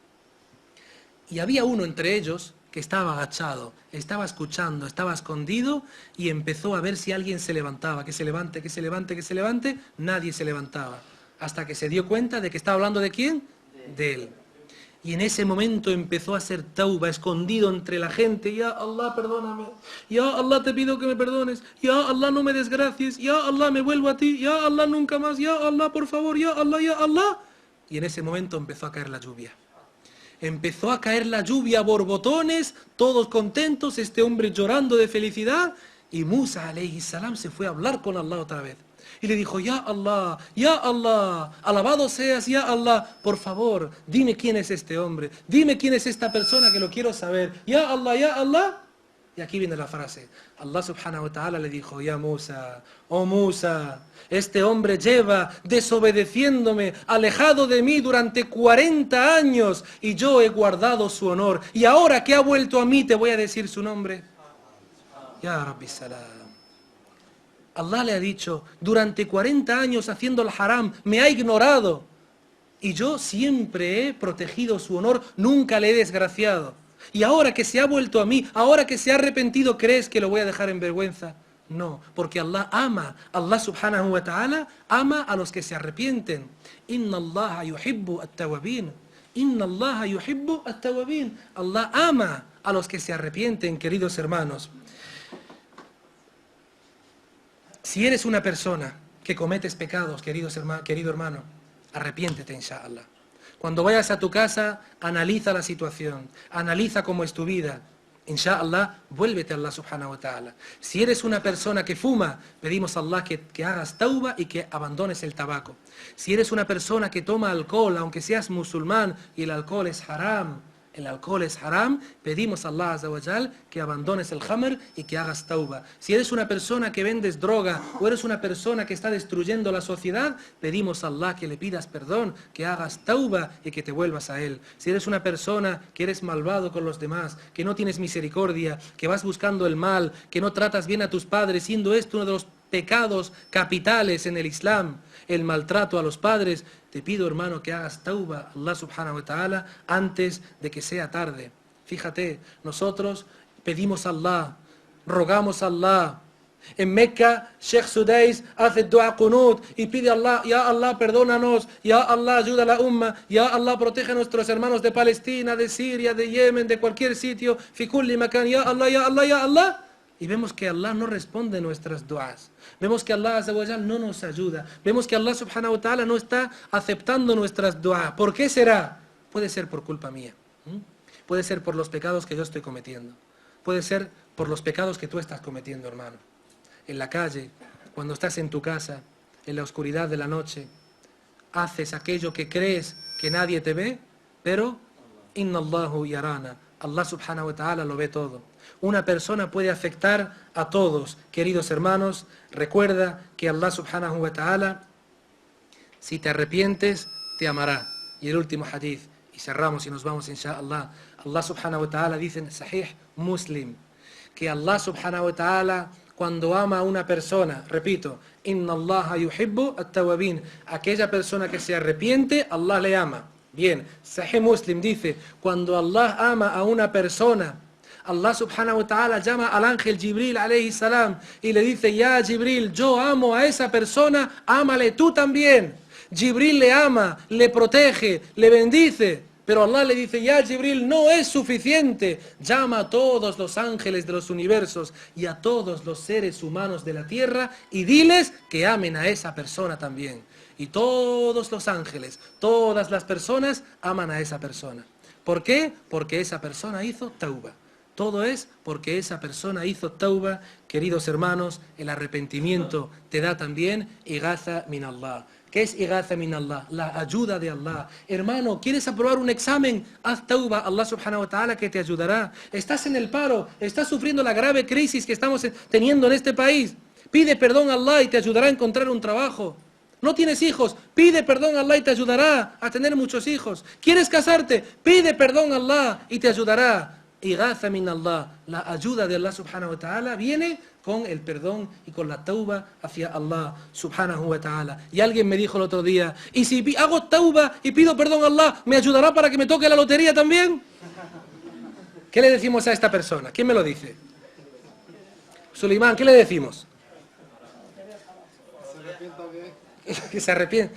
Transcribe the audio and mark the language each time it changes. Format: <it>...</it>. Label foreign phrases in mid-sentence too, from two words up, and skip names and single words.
<es>Y había uno entre ellos que estaba agachado, estaba escuchando, estaba escondido y empezó a ver si alguien se levantaba, que se levante, que se levante, que se levante. Nadie se levantaba, hasta que se dio cuenta de que estaba hablando ¿de quién? De él. Y en ese momento empezó a hacer tauba, escondido entre la gente.</es> <ar>يا الله,</ar> <es>perdóname.</es> <ar>يا الله,</ar> <es>te pido que me perdones.</es> <ar>يا الله,</ar> <es>no me desgracies.</es> <ar>يا الله,</ar> <es>me vuelvo a ti.</es> <ar>يا الله,</ar> <es>nunca más.</es> <ar>يا الله,</ar> <es>por favor.</es> <ar>يا الله، يا الله.</ar> <es>Y en ese momento empezó a caer la lluvia. Empezó a caer la lluvia a borbotones, todos contentos, este hombre llorando de felicidad. Y Musa,</es> <ar>عليه السلام,</ar> <es>se fue a hablar con Allah otra vez. Y le dijo,</es> <ar>يا الله,</ar> <es>alabado seas,</es> <ar>يا الله,</ar> <es>por favor, dime quién es este hombre, dime quién es esta persona que lo quiero saber.</es> <ar>يا الله، يا الله.</ar> <es>Y aquí viene la frase. Allah</es> <ar>سبحانه وتعالى</ar> <es>le dijo,</es> <ar>يا موسى,</ar> <es>oh Musa, este hombre lleva desobedeciéndome, alejado de mí durante 40 años y yo he guardado su honor. Y ahora que ha vuelto a mí te voy a decir su nombre.</es> <ar>يا ربي سلام.</ar> <es>Allah le ha dicho, durante 40 años haciendo el haram, me ha ignorado. Y yo siempre he protegido su honor, nunca le he desgraciado. Y ahora que se ha vuelto a mí, ahora que se ha arrepentido, ¿crees que lo voy a dejar en vergüenza? No, porque Allah ama, Allah</es> <ar>سبحانه وتعالى</ar> <es>ama a los que se arrepienten.</es> <ar>إن الله يحب التوابين. إن الله يحب التوابين.</ar> <es>Allah ama a los que se arrepienten, queridos hermanos. Si eres una persona que cometes pecados, querido hermano, arrepiéntete, inshallah. Cuando vayas a tu casa, analiza la situación, analiza cómo es tu vida. Inshallah, vuélvete a Allah</es> <ar>سبحانه وتعالى.</ar> <es>Si eres una persona que fuma, pedimos a Allah que hagas tauba y que abandones el tabaco. Si eres una persona que toma alcohol, aunque seas musulmán y el alcohol es haram, pedimos a Allah</es> <ar>عز وجل</ar> <es>que abandones el khamr y que hagas tauba. Si eres una persona que vendes droga o eres una persona que está destruyendo la sociedad, pedimos a Allah que le pidas perdón, que hagas tauba y que te vuelvas a Él. Si eres una persona que eres malvado con los demás, que no tienes misericordia, que vas buscando el mal, que no tratas bien a tus padres, siendo esto uno de los pecados capitales en el Islam, el maltrato a los padres, te pido, hermano, que hagas tauba a Allah</es> <ar>سبحانه وتعالى</ar> <es>antes de que sea tarde. Fíjate, nosotros pedimos a Allah, rogamos a Allah. En Meca, Sheikh Sudais hace</es> <ar>دعاء القنوت</ar> <es>y pide a Allah,</es> <ar>يا الله,</ar> <es>perdónanos,</es> <ar>يا الله,</ar> <es>ayuda a la umma,</es> <ar>يا الله,</ar> <es>protege a nuestros hermanos de Palestina, de Siria, de Yemen, de cualquier sitio,</es> <ar>في كل مكان، يا الله، يا الله، يا الله.</ar> <es>y vemos que Allah no responde nuestras duas. Vemos que Allah</es> <ar>عز وجل</ar> <es>no nos ayuda. Vemos que Allah</es> <ar>سبحانه وتعالى</ar> <es>no está aceptando nuestras duas. ¿Por qué será? Puede ser por culpa mía. Puede ser por los pecados que yo estoy cometiendo. Puede ser por los pecados que tú estás cometiendo, hermano. En la calle, cuando estás en tu casa, en la oscuridad de la noche, haces aquello que crees que nadie te ve, pero</es> <ar>إن الله يرانا.</ar> <es>Allah</es> <ar>سبحانه وتعالى</ar> <es>lo ve todo. Una persona puede afectar a todos, queridos hermanos. Recuerda que Allah</es> <ar>سبحانه وتعالى,</ar> <es>si te arrepientes, te amará. Y el último hadith, y cerramos y nos vamos insha'Allah. Allah</es> <ar>سبحانه وتعالى</ar> <es>dice en Sahih Muslim, que Allah</es> <ar>سبحانه وتعالى,</ar> <es>cuando ama a una persona, repito,</es> <ar>إن الله يحب التوابين,</ar> <es>aquella persona que se arrepiente, Allah le ama. Bien, Sahih Muslim dice, cuando Allah ama a una persona, Allah</es> <ar>سبحانه وتعالى</ar> <es>llama al ángel Jibril</es> <ar>عليه السلام</ar> <es>y le dice,</es> <ar>يا جبريل,</ar> <es>yo amo a esa persona, ámale tú también. Jibril le ama, le protege, le bendice. Pero Allah le dice,</es> <ar>يا جبريل,</ar> <es>no es suficiente. Llama a todos los ángeles de los universos y a todos los seres humanos de la tierra y diles que amen a esa persona también. Y todos los ángeles, todas las personas aman a esa persona. ¿Por qué? Porque esa persona hizo tauba. Todo es porque esa persona hizo tauba. Queridos hermanos, el arrepentimiento te da también</es> <ar>إغاثة من الله.</ar> <es>¿Qué es</es> <ar>إغاثة من الله?</ar> <es>La ayuda de Allah. Hermano, ¿quieres aprobar un examen? Haz tauba, Allah</es> <ar>سبحانه وتعالى</ar> <es>que te ayudará. Estás en el paro, estás sufriendo la grave crisis que estamos teniendo en este país. Pide perdón a Allah y te ayudará a encontrar un trabajo. No tienes hijos, pide perdón a Allah y te ayudará a tener muchos hijos. ¿Quieres casarte? Pide perdón a Allah y te ayudará.</es> <ar>إغاثة من الله,</ar> <es>la ayuda de Allah</es> <ar>سبحانه وتعالى</ar> <es>viene con el perdón y con la tauba hacia Allah</es> <ar>سبحانه وتعالى.</ar> <es>Y alguien me dijo el otro día, ¿y si hago tauba y pido perdón a Allah, me ayudará para que me toque la lotería también? ¿Qué le decimos a esta persona? ¿Quién me lo dice? Suleimán, ¿qué le decimos? Que se arrepiente.</es>